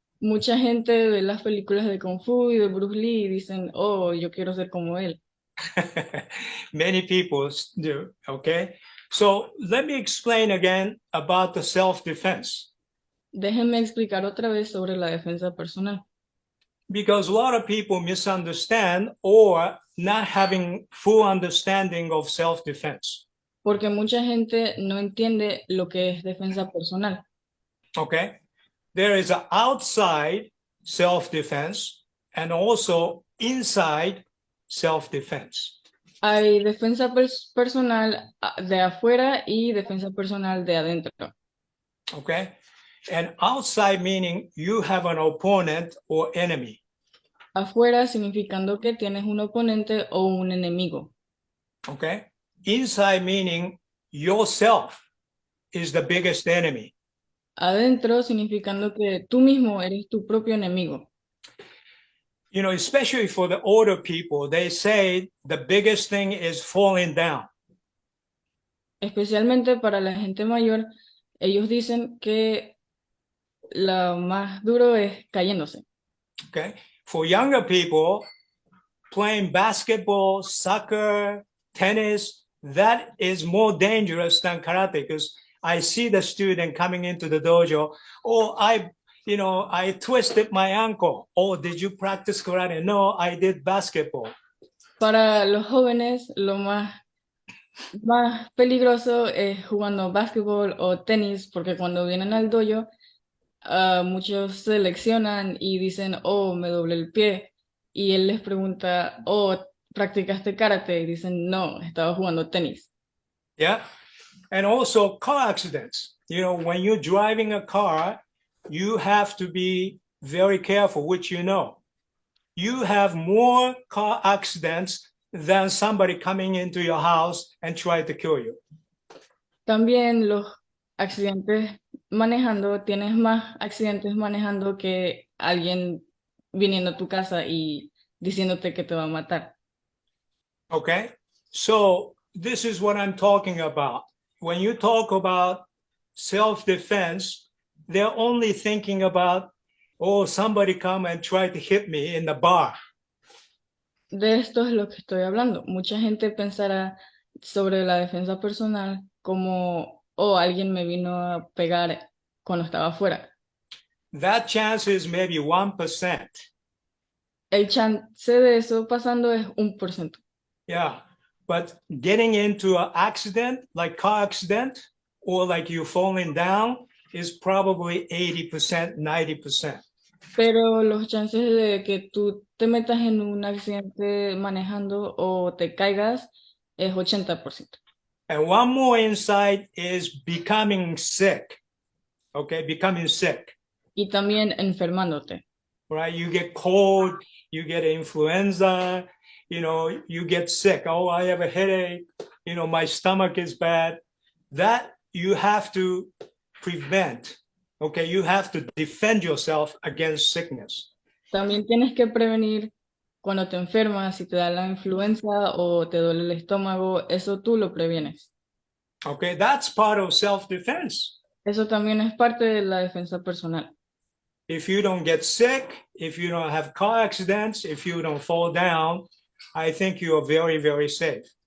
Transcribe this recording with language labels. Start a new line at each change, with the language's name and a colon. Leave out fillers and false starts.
Spanish: Mucha gente ve las películas de Kung Fu y de Bruce Lee y dicen, oh, yo quiero ser como él.
English: Many people do, okay? So let me explain again about the self-defense.
Spanish: Déjenme explicar otra vez sobre la defensa personal.
English: Because a lot of people misunderstand or not having full understanding of self-defense.
Spanish: Porque mucha gente no entiende lo que es defensa personal.
English: Okay? There is an outside self-defense and also inside self-defense.
Spanish: Hay defensa personal de afuera y defensa personal de adentro.
English: Okay? And outside meaning you have an opponent or enemy.
Spanish: Afuera significando que tienes un oponente o un enemigo.
English: Okay? Inside meaning yourself is the biggest enemy.
Spanish: Adentro significando que tú mismo eres tu propio enemigo.
English: You know, especially for the older people, they say the biggest thing is falling down.
Spanish: Especialmente para la gente mayor, ellos dicen que lo más duro es cayéndose.
English: Okay? For younger people, playing basketball, soccer, tennis, that is more dangerous than karate because I see the student coming into the dojo. Oh, I twisted my ankle. Oh, did you practice karate? No, I did basketball.
Spanish: Para los jóvenes, lo más peligroso es jugando básquetbol o tenis, porque cuando vienen al dojo, muchos se leccionan y dicen, oh, me doblé el pie. Y él les pregunta, oh, ¿practicaste karate? Y dicen, no, estaba jugando tenis.
English: Yeah. And also car accidents. You know, when you're driving a car, you have to be very careful, which you know. You have more car accidents than somebody coming into your house and try to kill you.
Spanish: También los accidentes manejando, tienes más accidentes manejando que alguien viniendo a tu casa y diciéndote que te va a matar.
English: Okay, so this is what I'm talking about. When you talk about self-defense, they're only thinking about, oh, somebody come and try to hit me in the bar.
Spanish: De esto es lo que estoy hablando. Mucha gente pensará sobre la defensa personal como, oh, alguien me vino a pegar cuando estaba afuera.
English: That chance is maybe 1%.
Spanish: El chance de eso pasando es 1%.
English: Yeah, but getting into an accident, like car accident, or like you falling down, is probably 80%, 90%.
Spanish: Pero los chances de que tú te metas en un accidente manejando o te caigas es 80%.
English: And one more insight is becoming sick. Okay, becoming sick.
Spanish: Y también enfermándote.
English: Right? You get cold, you get influenza, you get sick. Oh, I have a headache, my stomach is bad. That you have to prevent. Okay, you have to defend yourself against sickness.
Spanish: También tienes que prevenir cuando te enfermas, si te da la influenza o te duele el estómago, eso tú lo previenes.
English: Okay, that's part of self-defense.
Spanish: Eso también es parte de la defensa personal.
English: If you don't get sick, if you don't have car accidents, if you don't fall down, I think you are very, very safe.